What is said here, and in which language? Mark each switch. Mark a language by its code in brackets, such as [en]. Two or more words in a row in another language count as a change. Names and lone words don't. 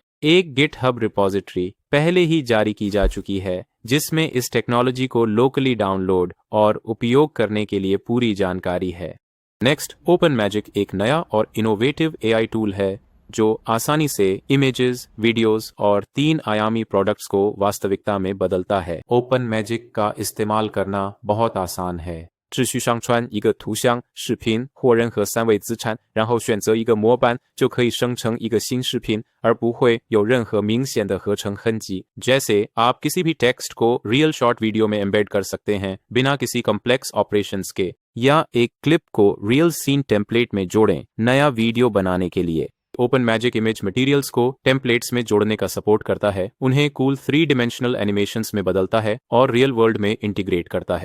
[hi] एक [en] GitHub repository [hi] पहले ही जारी की जा चुकी है जिसमें इस टेक्नोलॉजी को [en] locally download [hi] और उपयोग करने के लिए पूरी जानकारी है। नेक्स्ट, ओपन मैजिक एक नया और इनोवेटिव [en] AI tool [hi] है जो आसानी से [en] images, videos [hi] और 3 आयामी प्रोडक्ट्स को वास्तविकता में बदलता है। ओपन मैजिक का इस्तेमाल करना बहुत आसान है। [zh] 只需上传一个图像、视频或任何3位资产，然后选择一个模板，就可以生成一个新视频，而不会有任何明显的合成痕迹。 [hi] जैसे आप किसी भी टेक्स्ट को [en] real short video [hi] में एम्बेड कर सकते हैं बिना किसी [en] complex operations [hi] के, या एक क्लिप को [en] real scene template [hi] में जोड़ें नया वीडियो बनाने के लिए। ओपन मैजिक [en] image materials [hi] को टेम्पलेट्स में जोड़ने का सपोर्ट करता है, उन्हें [en] cool 3 dimensional animations [hi] में बदलता है और [en] real world [hi] में इंटीग्रेट करता है।